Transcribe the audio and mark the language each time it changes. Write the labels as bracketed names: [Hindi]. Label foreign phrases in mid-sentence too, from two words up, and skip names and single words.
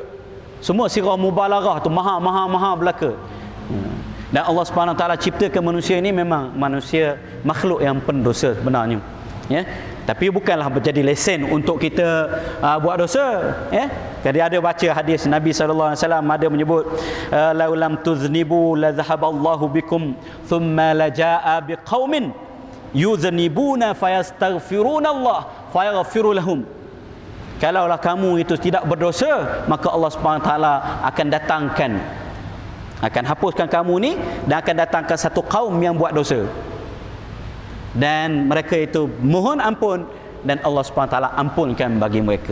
[Malay] Semua sirah mubalaghah tu maha belaka. Dan [Arabic] الله سبحانه وتعالى [Malay] ciptakan manusia ini memang manusia makhluk yang pendosa sebenarnya. Ya. Tapi bukanlah menjadi lesen untuk kita buat dosa, ya. Jadi ada baca hadis Nabi [Arabic] صلى الله عليه وسلم [Malay] ada menyebut [Arabic] لو لم تذنبوا لذهب الله بكم ثم لجاء بقوم يذنبون فيستغفرون الله فيغفر لهم. [Malay] Kalaulah kamu itu tidak berdosa, maka [Arabic] الله سبحانه تعالى [Malay] akan hapuskan kamu ni dan akan datangkan satu kaum yang buat dosa. Dan mereka itu mohon ampun dan [Arabic] الله سبحانه تعالى [Malay] ampunkan bagi mereka.